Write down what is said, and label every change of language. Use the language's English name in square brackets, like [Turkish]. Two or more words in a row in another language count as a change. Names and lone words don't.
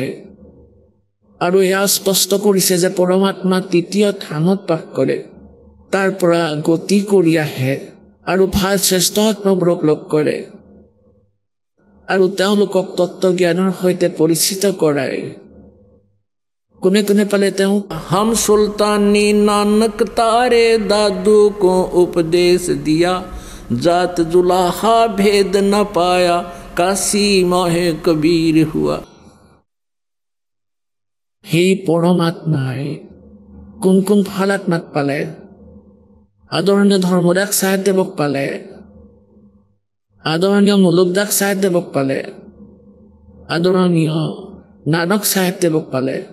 [Assamese] আৰু এয়া স্পষ্ট কৰিছে যে পৰমাত্মা তৃতীয় থানত বাস কৰে, তাৰ পৰা গতি কৰি আহে আৰু ভাল শ্ৰেষ্ঠ আত্মাবোৰক লগ কৰে আৰু তেওঁলোকক তত্ত্বজ্ঞানৰ সৈতে পৰিচিত কৰায়। কোনে কোনে পালে তেওঁ? [Hindi] हम सुल्तानी नानक तारे दादू को उपदेश दिया, जात जुलाहा भेद न पाया, काशी माहे कबीर हुआ। [Assamese] সেই পৰমাত্মাই কোন কোন ভাল আত্মাক পালে? আদৰণীয় ধৰ্মদাস চাহেবদেৱক পালে, আদৰণীয় মুলুকদাস চাহেবদেৱক পালে, আদৰণীয় নানক চাহেবদেৱক পালে।